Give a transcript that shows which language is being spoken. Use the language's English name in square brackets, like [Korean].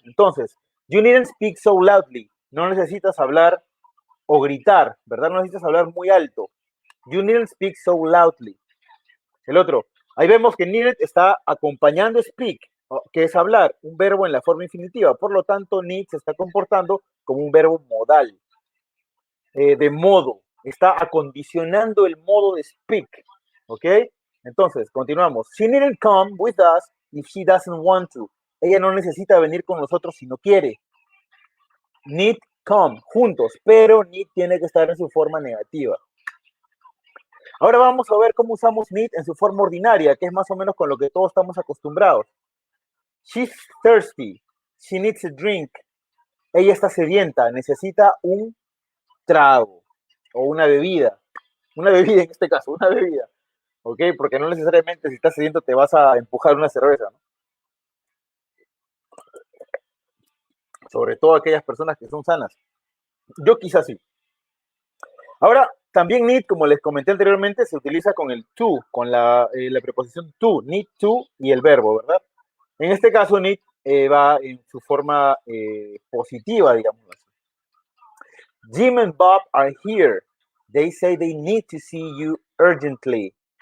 [Spanish] Entonces, [English] you needn't speak so loudly. [Spanish] No necesitas hablar o gritar, ¿verdad? No necesitas hablar muy alto. [English] You needn't speak so loudly. [Spanish] El otro, ahí vemos que needed está acompañando speak, que es hablar, un verbo en la forma infinitiva. Por lo tanto, need se está comportando como un verbo modal, de modo. Está acondicionando el modo de speak, ¿ok? Entonces, continuamos. [English] She needn't come with us if she doesn't want to. [Spanish] Ella no necesita venir con nosotros si no quiere. Need come, juntos, pero need tiene que estar en su forma negativa. Ahora vamos a ver cómo usamos need en su forma ordinaria, que es más o menos con lo que todos estamos acostumbrados. [English] She's thirsty. She needs a drink. [Spanish] Ella está sedienta, necesita un trago o una bebida. Una bebida en este caso, una bebida. ¿Ok? Porque no necesariamente si estás sediento te vas a empujar una cerveza, ¿no? Sobre todo aquellas personas que son sanas. Yo quizás sí. Ahora, también need, como les comenté anteriormente, se utiliza con el to, con la preposición to, need to y el verbo, ¿verdad? En este caso, need va en su forma positiva, digamos así. [English] Jim and Bob are here. They say they need to see you urgently.